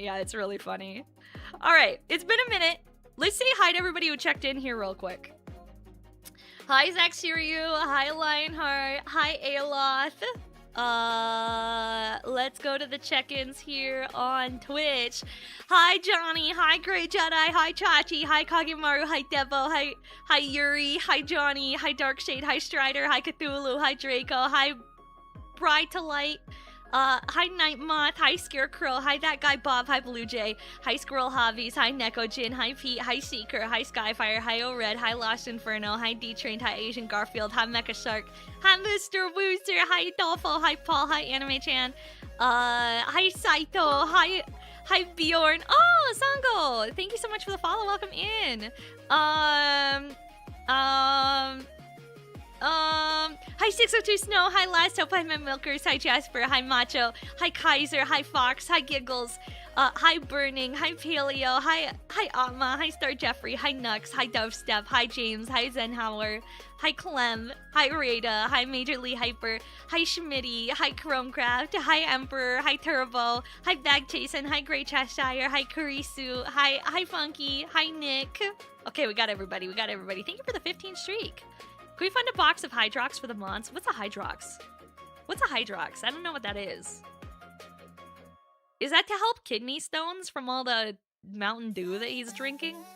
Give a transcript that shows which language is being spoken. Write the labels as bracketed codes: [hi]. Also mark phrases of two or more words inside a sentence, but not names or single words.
[en] Yeah, it's really funny. All right, it's been a minute. Let's say hi to everybody who checked in here real quick. Hi, Zach Siriu. Hi, Lionheart. Hi, Aeloth. Let's go to the check-ins here on Twitch. Hi, Johnny. Hi, Grey Jedi. Hi, Chachi. Hi, Kagemaru. Hi, Devo. Hi, Yuri. Hi, Johnny. Hi, Darkshade. Hi, Strider. Hi, Cthulhu. Hi, Draco. Hi, Bride to Light. Hi, Night Moth. Hi, Scarecrow. Hi, that guy Bob. Hi, Blue Jay. Hi, Squirrel Hobbies. Hi, Nekojin. Hi, Pete. Hi, Seeker. Hi, Skyfire. Hi, O-Red. Hi, Lost Inferno. Hi, D-Trained. Hi, Asian Garfield. Hi, Mecha Shark. Hi, Mr. Wooster. Hi, Dolpho. Hi, Paul. Hi, Anime Chan. Hi, Saito. Hi, Bjorn. Oh, Sango. Thank you so much for the follow. Welcome in. Hi 602 Snow, hi Last Hope, hi my Milkers, hi Jasper, hi Macho, hi Kaiser, hi Fox, hi Giggles, hi Burning, hi Paleo, hi Atma, hi Star Jeffrey, hi Nux, hi Dovestep, hi James, hi Zenhauer, hi Clem, hi Rada, hi Major Lee Hyper, hi Schmitty, hi Chromecraft, hi Emperor, hi Turbo, hi Bag Chasen, hi Grey Cheshire, hi Kurisu, hi Funky, hi Nick. Okay, we got everybody. Thank you for the 15 streak. Can we find a box of Hydrox for the Mons? What's a Hydrox? I don't know what that is. Is that to help kidney stones from all the Mountain Dew that he's drinking?